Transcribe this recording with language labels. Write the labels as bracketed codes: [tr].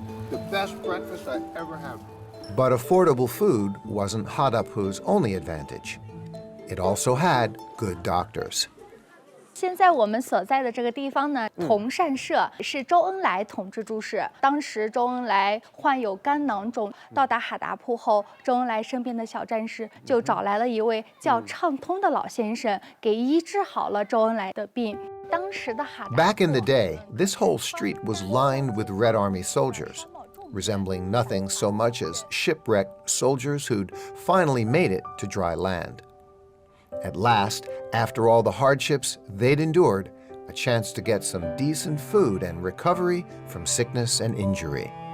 [en] The best breakfast I ever had. But affordable food wasn't Hadapu's only advantage. It also had good doctors. [zh] 现在我们所在的这个地方呢，同善社是周恩来统治住世。当时周恩来患有肝囊肿，到达哈达铺后，周恩来身边的小战士就找来了一位叫畅通的老先生，给医治好了周恩来的病。当时的哈达。 [en] Back in the day, this whole street was lined with Red Army soldiers, resembling nothing so much as shipwrecked soldiers who'd finally made it to dry land. At last, after all the hardships they'd endured, a chance to get some decent food and recovery from sickness and injury.